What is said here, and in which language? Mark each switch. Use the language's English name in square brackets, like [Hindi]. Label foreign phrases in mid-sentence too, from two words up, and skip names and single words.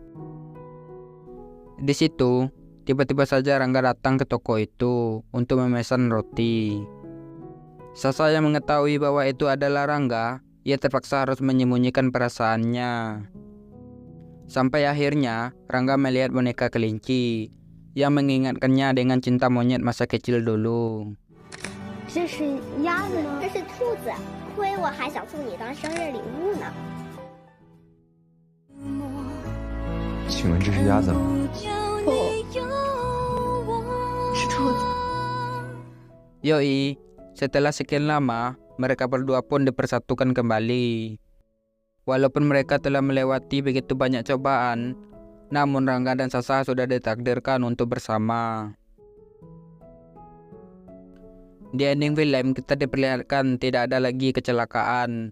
[Indonesian] Di situ, tiba-tiba saja Rangga datang ke toko itu untuk memesan roti. Sasa yang mengetahui bahwa itu adalah Rangga, ia terpaksa harus menyembunyikan perasaannya. Sampai akhirnya, Rangga melihat boneka kelinci yang mengingatkannya dengan cinta monyet masa kecil dulu. [Chinese] 这是鸭子吗？这是兔子，亏我还想送你当生日礼物呢。请问这是鸭子吗？不，是兔子。 [Indonesian] Yoi, setelah sekian lama, mereka berdua pun dipersatukan kembali. Walaupun mereka telah melewati begitu banyak cobaan, namun Rangga dan Sasa sudah ditakdirkan untuk bersama. Di ending film kita diperlihatkan tidak ada lagi kecelakaan.